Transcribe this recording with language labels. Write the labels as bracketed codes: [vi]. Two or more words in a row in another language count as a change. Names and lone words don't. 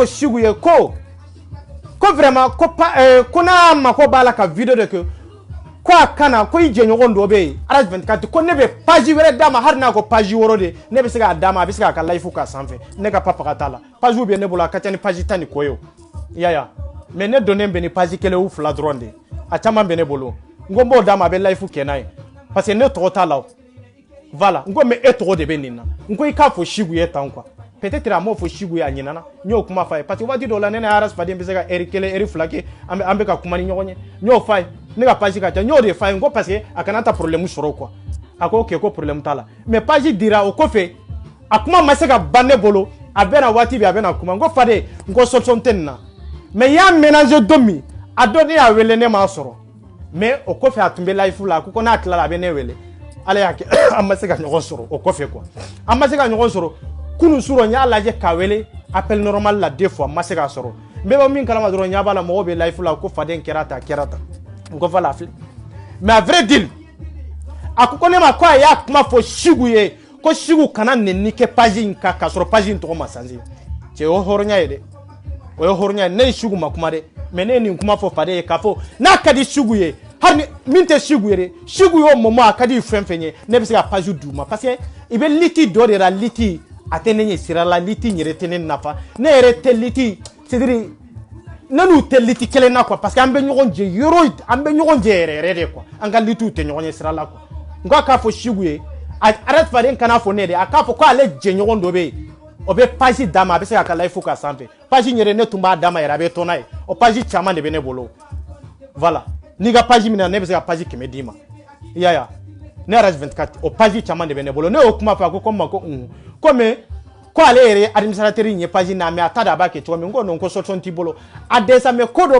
[bm] Sigu ye ko vraiment ko n'a mako b'a la ka vidéo de kɛ ko a kana ko i jɛɲɔgɔn dɔ bɛ yen RS 24 ko ne bɛ page wɛrɛ d'a ma hali n'a ko page wɔɔrɔ de ne bɛ se k'a d'a ma a bɛ se k'a ka live k'a sanfɛ ne ka papaga t'a la page bɛ ne bolo a ka ca ni page 10 ni kɔ ye o i y'a ye mais ne donnen bɛ ni page kelen ou fila dɔrɔn de a caman bɛ ne bolo n ko n b'o d'a ma a bɛ live kɛ n'a ye [fr] parce que [bm] ne tɔgɔ t'a la o voilà n ko mais e tɔgɔ de bɛ nin na n ko i k'a fɔ Sigu ye tan quoi peut-être a m'o fɔ Sigu ye a ɲinana n y'o kuma f'a ye parce que waati dɔw la ne ni RS Fade bɛ se ka heure kelen heure fila kɛ an bɛ ka kuma ni ɲɔgɔn ye n y'o f'a ye ne ka page ka ca n y'o de f'a ye n ko parce que a kana taa problème sɔrɔ quoi a ko ok ko problème t'a la mais page dira o kɔfɛ a kuma ma se ka ban ne bolo a bɛna waati bɛ a bɛna kuma n ko Fade n ko solution tɛ nin na mais y'a mélanger don min a don ne y'a wele ne m'a sɔrɔ mais o kɔfɛ a tun bɛ live la a ko n'a tilala a bɛ ne wele ala y'a kɛ an ma se ka ɲɔgɔn sɔrɔ o kɔfɛ quoi an ma se ka ɲɔgɔn sɔrɔ kunun sura n y'a lajɛ k'a wele [fr] appel normal [bm] la [fr] deux fois [bm] n ma se k'a sɔrɔ n bɛ bɔ min kalama dɔrɔn n ɲɛ b'a la mɔgɔw bɛ live la ko Fade kɛra tan n ko voilà filɛ mais [fr] à vrai dire [bm] ko ne ma ko a y'a kuma fɔ Sigu ye ko Sigu kana nɛni kɛ page in kan k'a sɔrɔ page in tɔgɔ ma changer cɛ o hɔrɔnya ye dɛ o ye hɔrɔnya ne Sigu ma kuma dɛ mais ne nin kuma fɔ Fade ye k'a fɔ n'a ka di Sigu ye hali min tɛ Sigu ye dɛ Sigu y'o moment a ka di fɛn fɛn ye ne bɛ se ka page d'u ma [fr] parce que [bm] i bɛ liti dɔ de la liti a tɛ ne ɲɛ sira la liti yɛrɛ tɛ ne nafa ne yɛrɛ tɛ liti c'est-à-dire ne n'u tɛ liti kelen na quoi [fr] parce que [bm] an bɛ ɲɔgɔn jɛ yɔrɔ an bɛ ɲɔgɔn jɛ yɛrɛ yɛrɛ de quoi an ka litiw tɛ ɲɔgɔn ɲɛ sira la quoi n ko a k'a fɔ Sigu ye arrête Fade kana fɔ ne de a k'a fɔ ko ale jɛɲɔgɔn dɔ bɛ yen o bɛ page d'a ma a bɛ se k'a ka live k'a sanfɛ page yɛrɛ ne tun b'a d'a ma yɛrɛ a bɛ to n'a ye o page caman de bɛ ne bolo voilà n'i ka page minɛ ne bɛ se ka page 100 d'i ma i y'a ye ne RS24 o page caman de bɛ ne bolo ne y'o kuma fɔ a ko ko ma ko comme ko ale yɛrɛ administrateur in ye page na mais a ta da a b'a kɛ cogo min n ko non ko solution t'i bolo a dɛsɛ mais ko dɔ